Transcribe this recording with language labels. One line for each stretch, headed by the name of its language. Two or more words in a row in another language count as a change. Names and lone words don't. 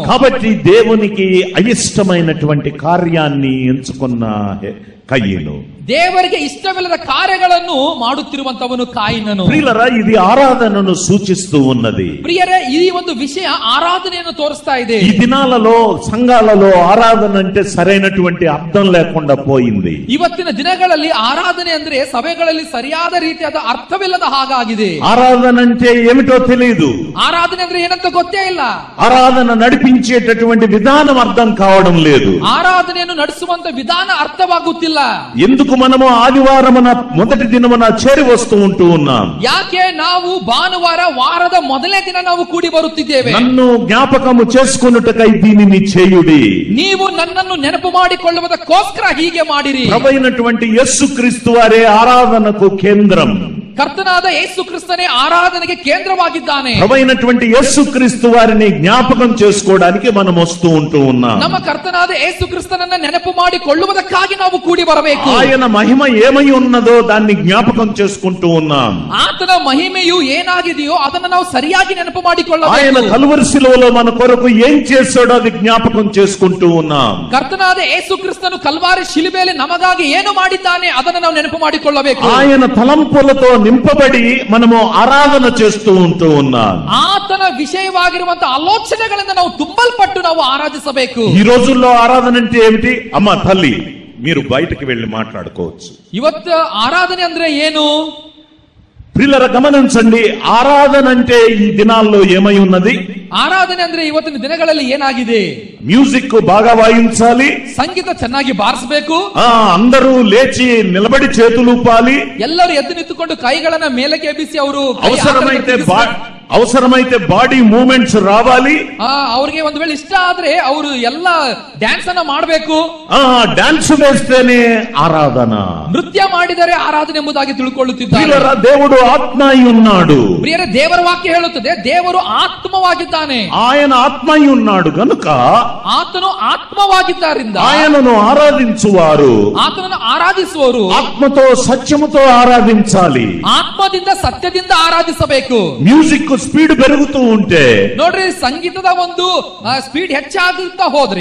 Telugu: కాబట్టి దేవునికి అయిష్టమైనటువంటి కార్యాన్ని ఎంచుకున్న కయ్యను,
Kannada: ದೇವರಿಗೆ ಇಷ್ಟವಿಲ್ಲದ ಕಾರ್ಯಗಳನ್ನು ಮಾಡುತ್ತಿರುವಂತವನು ಕಾಯಿನನು.
Telugu: ప్రియులారా, ఇది ఆరాధనను సూచిస్తూ ఉన్నది.
Kannada: ಪ್ರಿಯರೇ, ಈ ಒಂದು ವಿಷಯ ಆರಾಧನೆಯನ್ನು ತೋರಿಸ್ತಾ ಇದೆ.
Telugu: ఈ దినాలలో సంఘాలలో ఆరాధన అంటే సరైనటువంటి అర్థం లేకుండా పోయింది.
Kannada: ಇವತ್ತಿನ ದಿನಗಳಲ್ಲಿ ಆರಾಧನೆ ಅಂದ್ರೆ ಸಭೆಗಳಲ್ಲಿ ಸರಿಯಾದ ರೀತಿಯಾದ ಅರ್ಥವಿಲ್ಲದ ಹಾಗಾಗಿದೆ.
Telugu: ఆరాధన అంటే ఏమిటో తెలియదు.
Kannada: ಆರಾಧನೆ ಅಂದ್ರೆ ಏನಂತ ಗೊತ್ತೇ ಇಲ್ಲ.
Telugu: ఆరాధన నడిపించేటటువంటి విధానం అర్థం కావడం లేదు.
Kannada: ಆರಾಧನೆಯನ್ನು ನಡೆಸುವಂತ ವಿಧಾನ ಅರ್ಥವಾಗುತ್ತಿಲ್ಲ.
Telugu: ఎందుకు మనము ఆదివారమున మొదటి దినమున చేరి వస్తూ ఉంటూ ఉన్నాం?
Kannada: ಯಾಕೆ ನಾವು ಭಾನುವಾರ ವಾರದ ಮೊದಲನೇ ದಿನ ನಾವು ಕೂಡಿ ಬರುತ್ತಿದ್ದೇವೆ?
Telugu: నన్ను జ్ఞాపకము చేసుకొనుటకై దీనిని చేయుడి.
Kannada: ನೀವು ನನ್ನನ್ನು ನೆನಪು ಮಾಡಿಕೊಳ್ಳುವುದಕ್ಕೋಸ್ಕರ ಹೀಗೆ ಮಾಡಿರಿ.
Telugu: ప్రభువైనటువంటి యేసుక్రీస్తు వారే ఆరాధనకు కేంద్రం.
Kannada: ಕರ್ತನಾದ ಯೇಸು ಕ್ರಿಸ್ತನೇ ಆರಾಧನೆಗೆ ಕೇಂದ್ರವಾಗಿದ್ದಾನೆ.
Telugu: ప్రభువైనటువంటి యేసుక్రీస్తు వారిని జ్ఞాపకం చేసుకోవడానికి మనం వస్తూ ఉంటూ ఉన్నాం.
Kannada: ನಮ್ಮ ಕರ್ತನಾದ ಯೇಸು ಕ್ರಿಸ್ತನನ್ನ ನೆನಪು ಮಾಡಿಕೊಳ್ಳುವುದಕ್ಕಾಗಿ ನಾವು ಕೂಡಿ ಬರಬೇಕು.
Telugu: ఆయన మహిమ ఏమై ఉన్నదో దాన్ని జ్ఞాపకం చేసుకుంటూ ఉన్నాం.
Kannada: ಆತನ ಮಹಿಮೆಯು ಏನಾಗಿದೆಯೋ ಅದನ್ನು ನಾವು ಸರಿಯಾಗಿ ನೆನಪು ಮಾಡಿಕೊಳ್ಳಬೇಕು.
Telugu: ఆయన కలువరి శిలువలో మన కొరకు ఏం చేశాడో అది జ్ఞాపకం చేసుకుంటూ ఉన్నాం.
Kannada: ಕರ್ತನಾದ ಯೇಸು ಕ್ರಿಸ್ತನು ಕಲ್ವಾರಿ ಶಿಲುಬೆಯಲ್ಲಿ ನಮಗಾಗಿ ಏನು ಮಾಡಿದ್ದಾನೆ ಅದನ್ನು ನಾವು ನೆನಪು ಮಾಡಿಕೊಳ್ಳಬೇಕು.
Telugu: ఆయన తలంపులతో నింపబడి మనము ఆరాధన చేస్తూ ఉంటూ ఉన్నాం.
Kannada: ಆತನ ವಿಷಯವಾಗಿರುವಂತಹ ಆಲೋಚನೆಗಳಿಂದ ನಾವು ತುಂಬಲ್ಪಟ್ಟು ನಾವು ಆರಾಧಿಸಬೇಕು.
Telugu: ఈ రోజుల్లో ఆరాధన అంటే ఏమిటి? అమ్మ తల్లి, మీరు బయటకు వెళ్లి మాట్లాడుకోవచ్చు.
Kannada: ಇವತ್ತು ಆರಾಧನೆ ಅಂದ್ರೆ ಏನು?
Telugu: ప్రియులారా గమనించండి, ఆరాధన అంటే ఈ దినాల్లో ఏమై ఉన్నది?
Kannada: ಆರಾಧನೆ ಅಂದ್ರೆ ಇವತ್ತಿನ ದಿನಗಳಲ್ಲಿ ಏನಾಗಿದೆ?
Telugu: మ్యూజిక్ బాగా వాయించాలి,
Kannada: ಸಂಗೀತ ಚೆನ್ನಾಗಿ ಬಾರಿಸಬೇಕು,
Telugu: అందరూ లేచి నిలబడి చేతులు ఊపాలి,
Kannada: ಎಲ್ಲರೂ ಎದ್ದು ನಿಂತುಕೊಂಡು ಕೈಗಳನ್ನ ಮೇಲಕ್ಕೆ ಎಬ್ಬಿಸಿ ಅವರು
Telugu: అవసరమైతే
English: body movements
Telugu: రావాలి.
Kannada: ಅವ್ರಿಗೆ ಒಂದು ವೇಳೆ ಇಷ್ಟ ಆದ್ರೆ ಅವರು ಎಲ್ಲ ಡ್ಯಾನ್ಸ್ ಅನ್ನ ಮಾಡಬೇಕು.
Telugu: ಡ್ಯಾನ್ಸ್ వేస్తేనే ఆరాధన.
Kannada: ನೃತ್ಯ ಮಾಡಿದರೆ ಆರಾಧನೆ ಎಂಬುದಾಗಿ ತಿಳ್ಕೊಳ್ಳುತ್ತಿದ್ದಾರೆ.
Telugu: దేవుడు ఆత్మ అయి ఉన్నాడు.
Kannada: ಪ್ರಿಯರೇ, ದೇವರ ವಾಕ್ಯ ಹೇಳುತ್ತದೆ ದೇವರು ಆತ್ಮವಾಗಿದ್ದಾನೆ.
Telugu: ఆయన ఆత్మ అయి ఉన్నాడు గనుక
Kannada: ಆತನು ಆತ್ಮವಾಗಿದ್ದರಿಂದ
Telugu: ఆయనను ఆరాధించువారు,
Kannada: ಆತನನ್ನು ಆರಾಧಿಸುವರು
Telugu: ఆత్మతో సత్యముతో ఆరాధించాలి.
Kannada: ಆತ್ಮದಿಂದ ಸತ್ಯದಿಂದ ಆರಾಧಿಸಬೇಕು.
English: music speed
Telugu: పెరుగుతూ ఉంటే
Kannada: ನೋಡ್ರಿ, ಸಂಗೀತದ ಒಂದು ಸ್ಪೀಡ್ ಹೆಚ್ಚಾಗುತ್ತಾ ಹೋದ್ರೆ